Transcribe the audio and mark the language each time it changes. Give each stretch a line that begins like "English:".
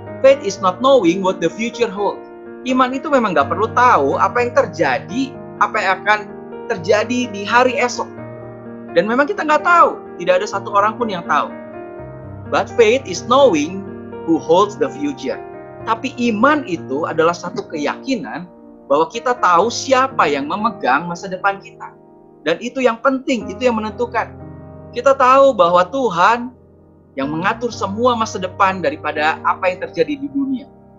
English: Faith is not knowing what the future holds.
Indonesian: Iman itu memang gak perlu tahu apa yang terjadi, apa yang akan terjadi di hari esok. Dan memang kita nggak tahu, tidak ada satu orang pun yang tahu.
English: But faith is knowing who holds the future.
Indonesian: Tapi iman itu adalah satu keyakinan bahwa kita tahu siapa yang memegang masa depan kita. Dan itu yang penting, itu yang menentukan. Kita tahu bahwa Tuhan yang mengatur semua masa depan daripada apa yang terjadi di dunia.